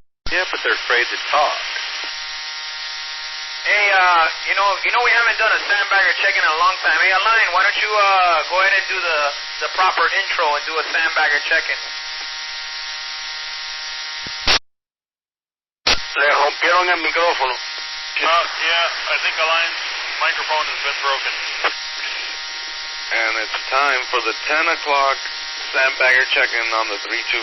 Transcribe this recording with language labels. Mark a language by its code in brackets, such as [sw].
[en] Yeah, but they're afraid to talk. Hey, you know we haven't done a sandbagger check-in in a long time. Hey, Alain, why don't you go ahead and do the proper intro and do a sandbagger check-in? [es] Le rompieron el micrófono. [en] Yeah, I think Alain's microphone has been broken. And it's time for the 10 o'clock Sandbagger checking on the 325.